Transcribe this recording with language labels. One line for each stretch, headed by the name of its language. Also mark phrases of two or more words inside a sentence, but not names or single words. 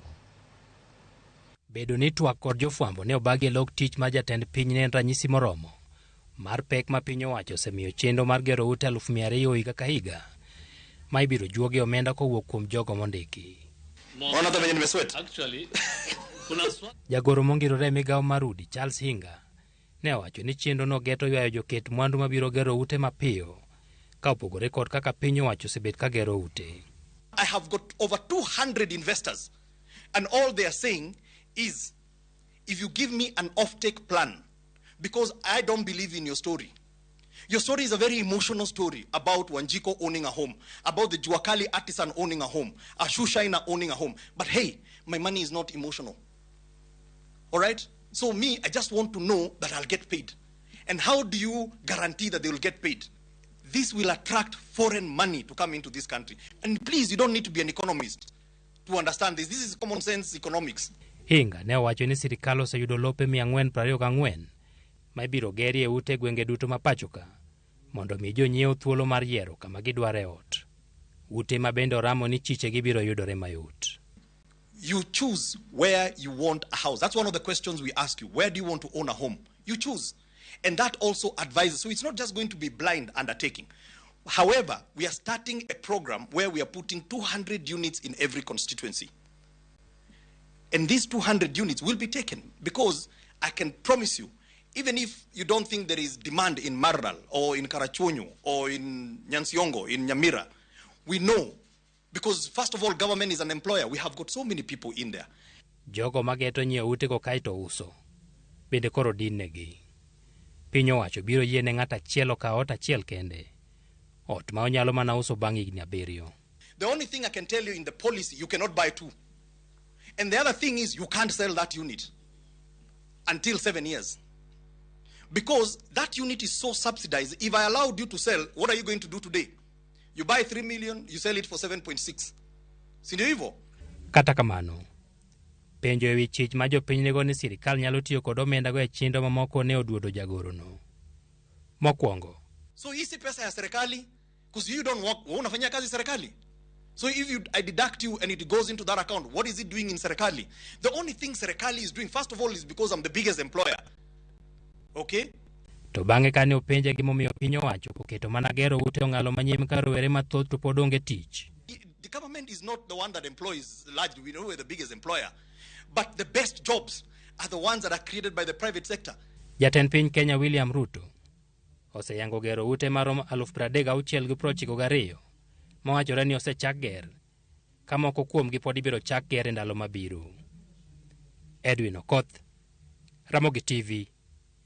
Luo (Kenya and Tanzania): Bedo ni twak kod jofwambo ne obagi e log tich ma jatend piny ne en ranyisi moromo mar pek ma piny owacho osemiyo chenro mar gero ute 200,000 higa ka higa ma ibiro juogi omenda kowuok kuom jogo mondiki. Jagoro mongirore migawo marudi Charles Hinga ne owacho ni chenro no geto ywayo joket mwandu mabiro gero ute mapiyo ka opogore kod kaka piny owacho osebet ka gero ute.
English: I have got over 200 investors and all they are saying is if you give me an off-take plan, because I don't believe in your story. Your story is a very emotional story about Wanjiko owning a home, about the Juakali artisan owning a home, a shoeshiner owning a home. But hey, my money is not emotional. All right? So me, I just want to know that I'll get paid. And how do you guarantee that they will get paid? This will attract foreign money to come into this country. And please, you don't need to be an economist to understand this. This is common sense economics.
Luo (Kenya and Tanzania): Hinga ne owacho ni sirikal oseyudo lope 424 ma ibiro gerie ute gwenge duto ma pachoka mondo mi jonyieo thuolo mar yiero kama gidware ot. Ute ma bende oramo ni chiche gibiro yudore mayot.
English: You choose where you want a house. That's one of the questions we ask you. Where do you want to own a home? You choose. And that also advises. So it's not just going to be blind undertaking. However, we are starting a program where we are putting 200 units in every constituency. And these 200 units will be taken because I can promise you, even if you don't think there is demand in Marral or in Karachuonyo or in Nyansiongo, in Nyamira, we know because first of all, government is an employer. We have got so many people in there.
Luo (Kenya and Tanzania): Jogo mageto nyieo utego kaito uso bende koro din negi. Piny owacho biro yiene ng'at achiel ka ot achiel kende. Ot ma onyalo mana uso bang' higni 7.
English: The only thing I can tell you in the policy, you cannot buy 2. And the other thing is you can't sell that unit until 7 years. Because that unit is so subsidized. If I allowed you to sell, what are you going to do today? You buy 3 million, you sell it for 7.6.
Swahili: Sindio hivyo?
Luo (Kenya and Tanzania): Kata kamano, penjo ewi chich ma jopiny nego ni sirikal nyalo tiyo kod omenda go e chenro mamoko ne oduodo jagoro no. Mokwongo.
Swahili: So hisi pesa ya serikali,
English: because you don't work,
Swahili: unafanya kazi serikali.
English: So if I deduct you and it goes into that account, what is it doing in serikali? The only thing serikali is doing, first of all, is because I'm the biggest employer. Okay?
Luo (Kenya and Tanzania): To bang'e kane openje gimomiyo piny owacho oketo mana gero ute ong'alo manyiem ka rowere mathoth to pod onge tich.
English: The government is not the one that employs largely. We know we're the biggest employer. But the best jobs are the ones that are created by the private sector.
Luo (Kenya and Tanzania): Jatend piny Kenya William Ruto oseyango gero ute maromo 36,992 mawachore ni osechak ger ka moko kuomgi pod ibiro chak ger e ndalo mabiro. Edwin Okoth, Ramogi TV, Nairobi.